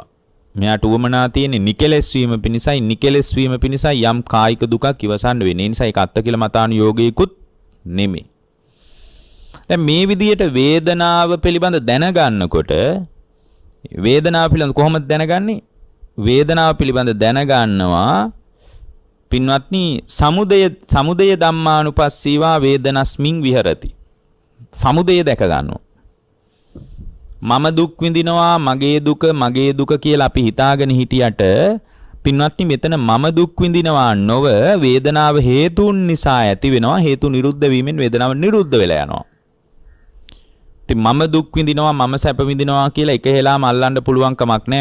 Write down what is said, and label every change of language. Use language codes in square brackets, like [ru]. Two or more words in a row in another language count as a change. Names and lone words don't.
[si] මෙයාට උවමනා තියෙන්නේ නිකලෙස් වීම පිණිසයි. නිකලෙස් වීම පිණිසයි යම් කායික දුකක් ඉවසන්න වෙන්නේ. ඒ නිසා ඒක අත්ති කියලා මතානුയോഗයකුත් නෙමෙයි. දැන් මේ විදියට වේදනාව පිළිබඳ දැනගන්නකොට වේදනාව පිළිබඳ කොහොමද දැනගන්නේ? වේදනාව පිළිබඳ දැනගන්නවා පින්වත්නි [pi] සමුදය ධම්මානුපස්සීවා වේදනස්මින් විහෙරති. [si] සමුදය දැක ගන්නවා. මම දුක් විඳිනවා මගේ දුක කියලා අපි හිතාගෙන හිටියට පින්වත්නි මෙතන මම දුක් විඳිනවා නොව වේදනාව හේතුන් නිසා ඇති වෙනවා. හේතු නිරුද්ධ වීමෙන් වේදනාව නිරුද්ධ වෙලා යනවා. ඉතින් මම දුක් විඳිනවා මම සැප විඳිනවා කියලා එක හෙලාම අල්ලන්න පුළුවන් කමක් නැහැ.